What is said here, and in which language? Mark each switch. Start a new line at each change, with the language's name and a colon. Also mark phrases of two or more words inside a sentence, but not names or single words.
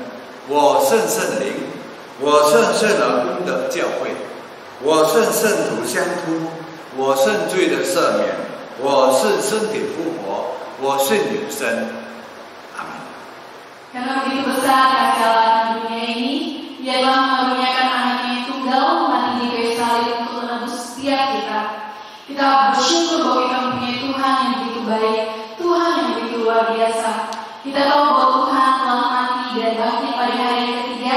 Chinese: 我信圣灵，我信圣而公的教会，我信圣徒相通，我信罪的赦免，我信身体复活，我信永生。阿门。
Indonesian: Karena begitu besar kasih Allah di dunia ini, Ia telah mengaruniakan anaknya yang tunggal mati di kayu salib untuk menebus setiap kita. Kita bersyukur bahwa kita mempunyai Tuhan yang begitu baik, Tuhan yang begitu luar biasa. Kita tahu bahwa Tuhan telah mati dan bangkit pada hari yang ketiga.